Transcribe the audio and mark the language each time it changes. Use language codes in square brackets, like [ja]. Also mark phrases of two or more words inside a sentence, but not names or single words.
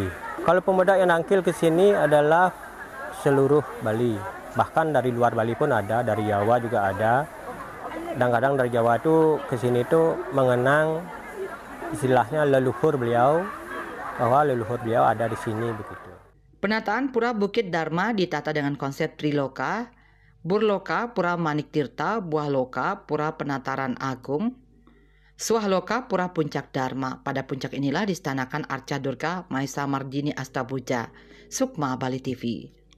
[id] Kalau pemuda yang nangkil ke sini adalah seluruh Bali, bahkan dari luar Bali pun ada, dari Jawa juga ada. Kadang-kadang dari Jawa itu ke sini itu mengenang istilahnya leluhur beliau, bahwa leluhur beliau ada di sini begitu. Penataan Pura Bukit Dharma ditata dengan konsep Triloka, Burloka, Pura Manik Tirta, Buah Loka, Pura Penataran Agung, Swahloka, Pura Puncak Dharma. Pada puncak inilah diistanakan Arca Durga Mahesa Mardini Astabuja. Sukma, Bali TV.